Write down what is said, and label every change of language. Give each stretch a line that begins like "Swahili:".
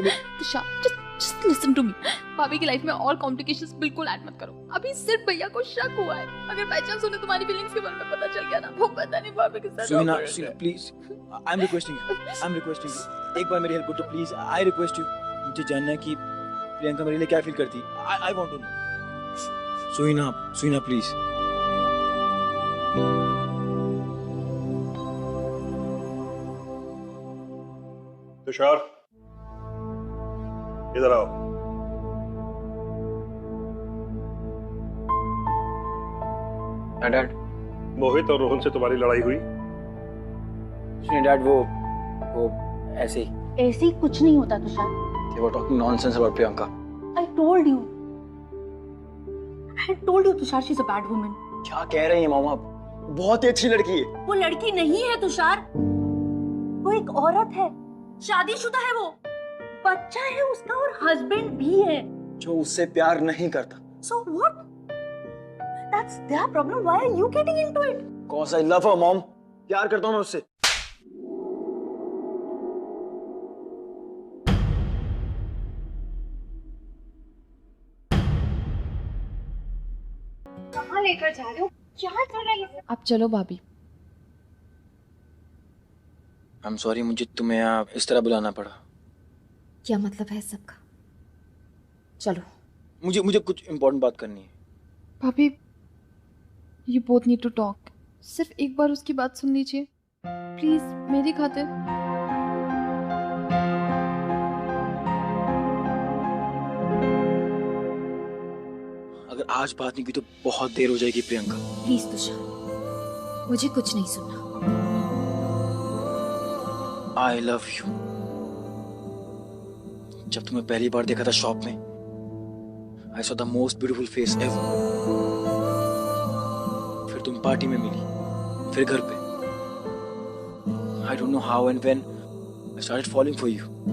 English: Tushar, just listen to me.
Hindi: भाभी की life में और कॉम्प्लिकेशंस बिल्कुल ऐड मत करो। अभी सिर्फ भैया को शक हुआ है। अगर बाय चांस उन्हें तुम्हारी फीलिंग्स के बारे में पता चल गया ना, वो पता नहीं भाभी के साथ।
English: Suina please, I am requesting you,
Hindi: एक बार मेरी हेल्प करो
English: तो please, I request you.
Hindi: मुझे जानना है कि प्रियंका मेरे लिए क्या फील करती है।
English: I want to know. Suina please.
Hindi: Tushar इधर आओ। डैड, मोहित और रोहन से तुम्हारी लड़ाई हुई? डैड वो ऐसे ही कुछ नहीं होता Tushar.
English: They were talking nonsense about Priyanka. I told you Tushar, she's a bad woman.
Hindi: क्या कह रही हैं मामा? बहुत ही अच्छी लड़की है। वो लड़की नहीं है तुषार, वो एक औरत है, शादीशुदा है, वो बच्चा है उसका और हस्बैंड भी है जो उससे प्यार नहीं करता।
English: So what? That's their problem. Why are you getting into it? Cause I love her, mom.
Hindi: प्यार करता हूँ मैं उससे। कहाँ लेकर जा रहे हो? क्या कर रही है? आप चलो भाभी।
English: I'm sorry,
Hindi: मुझे तुम्हें यहाँ इस तरह बुलाना पड़ा। क्या मतलब है सबका? चलो। मुझे कुछ इम्पोर्टेंट बात करनी है।
English: भाभी, you both need to talk.
Hindi: सिर्फ एक बार उसकी बात सुन लीजिए प्लीज, मेरी खातिर। अगर आज बात नहीं की तो बहुत देर हो जाएगी प्रियंका। प्लीज तुषार, मुझे कुछ नहीं सुनना।
English: I love you.
Hindi: जब तुम्हें पहली बार देखा था शॉप में,
English: I saw the most beautiful face ever.
Hindi: फिर तुम पार्टी में मिली, फिर घर पे।
English: I don't know how and when I started falling for you.